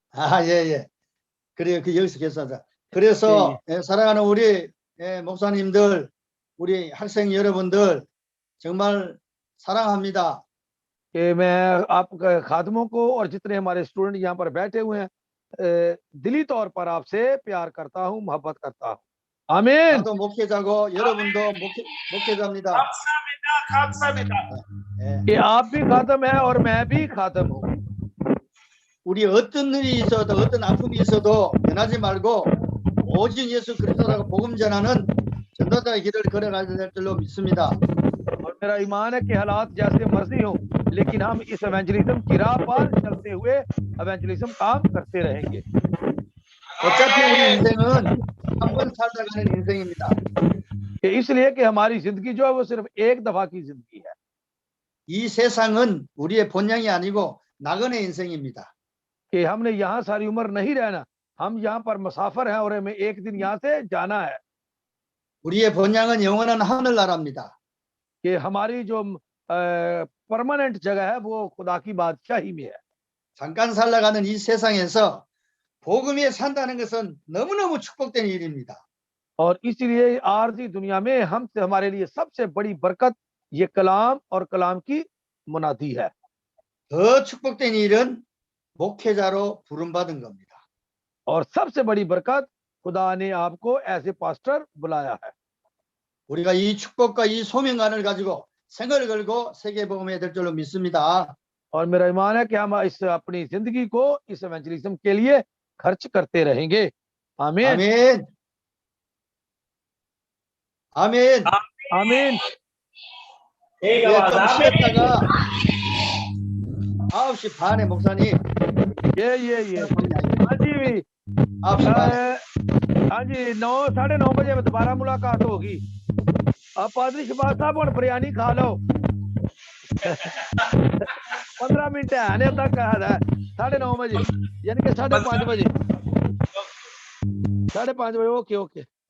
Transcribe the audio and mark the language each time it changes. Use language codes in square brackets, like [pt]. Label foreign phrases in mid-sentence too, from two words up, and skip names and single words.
[ko] 아, 예, 예. 그래요. 그 여기서 계산하자. 예, 그래서 사랑하는 우리 목사님들, 우리 학생 여러분들 정말 사랑합니다. [ur] کہ میں آپ خادموں کو اور جتنے ہمارے اسٹوڈنٹ یہاں پر بیٹھے ہوئے ہیں دلی طور پر آپ سے پیار کرتا ہوں، محبت کرتا ہوں. آمین. [ko] 나도 목회자고 여러분도 목회자입니다. 감사합니다. 예. [ur] کہ آپ بھی خادم ہے اور میں بھی خادم ہوں. [ko] 우리 어떤 일이 있어도 어떤 아픔이 있어도 변하지 말고 오직 예수 그리스도라고 복음 전하는 전도자의 길을 걸어가야 될 줄로 믿습니다. [ur] اور میرا ایمان ہے کہ حالات جیسے مرضی ہو لیکن ہم اس ایونجلزم کی راہ پر چلتے ہوئے ایونجلزم کام کرتے رہیں گے. [ko] 어차피 우리 인생은 한 번 살다 가는 인생입니다. [ur] کہ اس لیے کہ ہماری زندگی جو ہے وہ صرف ایک دفعہ کی زندگی ہے. [ko] 이 세상은 우리의 본향이 아니고 낙원의 인생입니다. [ur] کہ ہم نے یہاں ساری عمر نہیں رہنا، ہم یہاں پر مسافر ہیں اور ہمیں ایک دن یہاں سے جانا ہے. [ko] 우리의 본향은 영원한 하늘나라입니다. [ur] کہ ہماری جو پرمانینٹ جگہ ہے وہ خدا کی بادشاہی میں ہے. [ko] 잠깐 살아가는 이 세상에서 복음 위에 산다는 것은 너무너무 축복된 일입니다. [ur] اور اس لیے عارضی دنیا میں ہم سے ہمارے لیے سب سے بڑی برکت یہ کلام اور کلام کی منادی ہے. [ko] 더 축복된 일은 목회자로 부름받은 겁니다. [ur] اور سب سے بڑی برکت خدا نے آپ کو ایسے پاسٹر بلایا ہے. [ko] 우리가 이 축복과 이 소명관을 가지고 생을 걸고 세계 복음에 될 줄로 믿습니다. [ur] اور میرا ایمان ہے کہ ہم اس اپنی زندگی کو اس ایونجلزم کے لیے خرچ کرتے رہیں گے. آمین [ko] 아멘. 아멘. [ur] آمین. [ko] 예, 좀 쉬었다가 9시 반에 목사님. [ur] یہ ہاں جی [ko] 9시 반에. [ur] ہاں جی 9-9:30 بجے دوبارہ ملاقات ہوگی. اب پادری شہباز صاحب اور بریانی کھا لو۔ 15 منٹ ہے آنے تک کہا تھا 9:30 بجے یعنی کہ 5:30 بجے 5:30 بجے. [en] okay okay